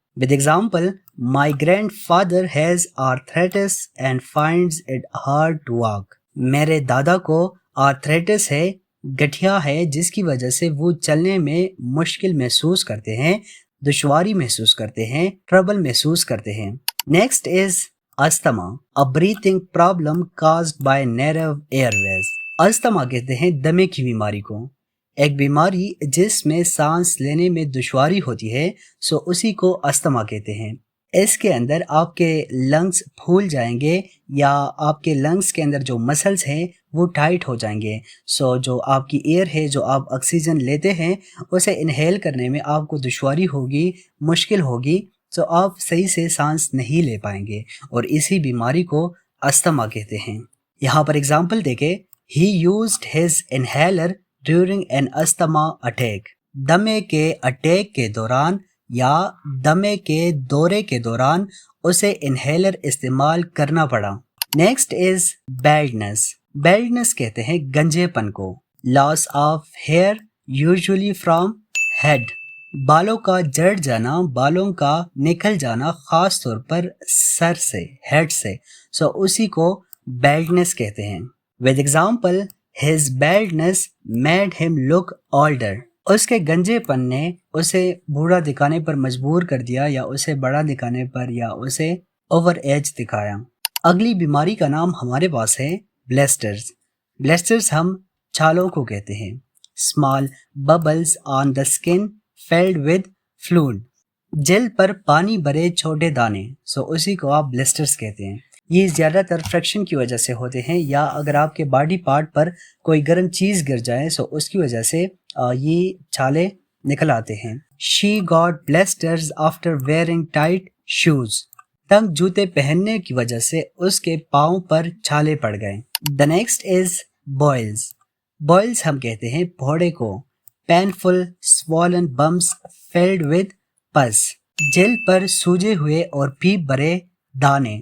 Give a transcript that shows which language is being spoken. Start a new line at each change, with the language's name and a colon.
English: With example, my grandfather has arthritis and finds it hard to walk.
Urdu: میرے دادا کو آرتھریٹس ہے، گٹھیا ہے، جس کی وجہ سے وہ چلنے میں مشکل محسوس کرتے ہیں، دشواری محسوس کرتے ہیں، ٹربل محسوس کرتے ہیں.
English: Next is asthma, a breathing problem caused by narrow airways.
Urdu: Asthma کہتے ہیں دمے کی بیماری کو. ایک بیماری جس میں سانس لینے میں دشواری ہوتی ہے، سو اسی کو استھما کہتے ہیں. اس کے اندر آپ کے لنگس پھول جائیں گے، یا آپ کے لنگس کے اندر جو مسلز ہیں وہ ٹائٹ ہو جائیں گے. سو جو آپ کی ایئر ہے، جو آپ آکسیجن لیتے ہیں، اسے انہیل کرنے میں آپ کو دشواری ہوگی، مشکل ہوگی، سو آپ صحیح سے سانس نہیں لے پائیں گے، اور اسی بیماری کو استھما کہتے ہیں. یہاں پر اگزامپل دیکھیں،
English: He used his inhaler during an asthma attack.
Urdu: دمے کے اٹیک کے دوران یا دمے کے دورے کے دوران اسے انہیلر استعمال کرنا پڑا.
English: Next is baldness.
Urdu: بیلڈنس کہتے ہیں گنجے پن کو.
English: Loss of hair usually from head.
Urdu: بالوں کا جڑ جانا, بالوں کا نکل جانا خاص طور پر سر سے, ہیڈ سے, سو اسی کو بیلڈنس کہتے ہیں.
English: with example, his baldness made him look older.
Urdu: اس کے گنجے پن نے اسے بوڑھا دکھانے پر مجبور کر دیا, یا اسے بڑا دکھانے پر, یا اسے اوور ایج دکھایا. اگلی بیماری کا نام ہمارے پاس ہے بلیسٹرز. بلیسٹرز ہم چھالوں کو کہتے ہیں.
English: Small bubbles on the skin filled with fluid.
Urdu: جلد پر پانی بھرے چھوٹے دانے, سو اسی کو آپ بلیسٹرز کہتے ہیں. یہ زیادہ تر فریکشن کی وجہ سے ہوتے ہیں, یا اگر آپ کے باڈی پارٹ پر کوئی گرم چیز گر جائے سو اس کی وجہ سے یہ چھالے نکل آتے ہیں.
English: She got blisters after wearing tight shoes.
Urdu: تنگ جوتے پہننے کی وجہ سے اس کے پاؤں پر چھالے پڑ گئے.
English: The next is boils.
Urdu: boils ہم کہتے ہیں پھوڑے کو.
English: Painful swollen bumps filled with pus.
Urdu: جلد پر سوجے ہوئے اور پیپ بھرے دانے.